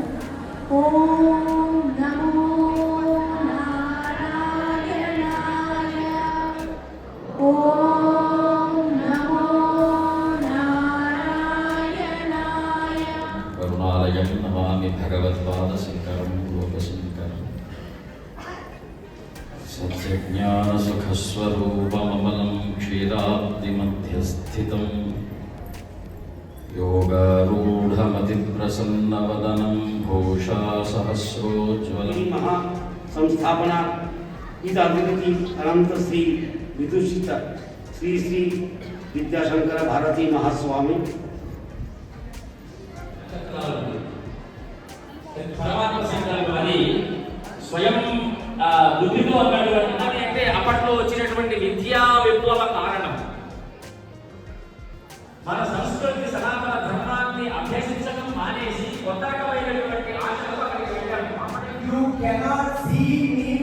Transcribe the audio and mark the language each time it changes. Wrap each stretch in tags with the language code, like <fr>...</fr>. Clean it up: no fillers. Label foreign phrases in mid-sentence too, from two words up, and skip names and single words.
<sa>ఓం నమో నారాయణాయ, ఓం నమో నారాయణాయ. కరుణాలయం నమామి భగవత్పాద శంకరం లోకశంకరం. సత్యజ్ఞాన సుఖస్వరూపమమలం క్షీరాబ్ది మధ్యస్థితం योगारूढमतिप्रसन्नवदनं भूषा सहस्रोज्ज्वलं महा संस्थापना इदाभिवृद्धि अनंत श्री विदुषित श्री श्री विद्याशंकर भारती महास्वामी</sa> <te>స్వయం బుద్ధితో అన్నాడు. అంటే అప్పట్లో వచ్చినటువంటి విద్యా విప్లవ కారణం మన సంస్కృతి సనాతన ధర్మాన్ని అభ్యసించడం మానేసి కొత్త రకమైనటువంటి ఆశలు అక్కడికి వెళ్ళారు.</te> <en>You cannot see</en>